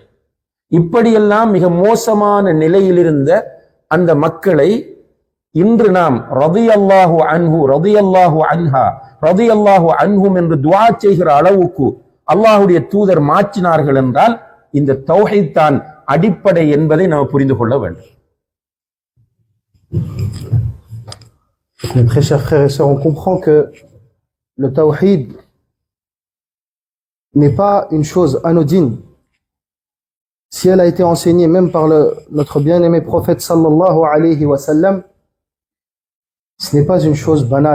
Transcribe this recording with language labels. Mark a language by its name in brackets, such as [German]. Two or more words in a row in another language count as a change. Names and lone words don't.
[Tamil] இப்படியெல்லாம் மிக மோசமான நிலையில் இருந்த அந்த மக்களை இன்று நாம் [Arabic] رضي الله عنه، رضي الله عنها، رضي الله عنهم [Tamil] என்று துஆ செய்கிற அளவுக்கு அல்லாஹ்வுடைய தூதர் மாற்றினார்கள் என்றால் இந்த தௌஹீத் தான் அடிப்படை என்பதை நாம் புரிந்து கொள்ள வேண்டும். [French] Mes très chers frères et sœurs, on comprend que le tawhid n'est pas une chose anodine. Si elle a été enseignée même par notre bien-aimé prophète [Arabic] صلى الله عليه وسلم, [French] ce n'est pas une chose banale.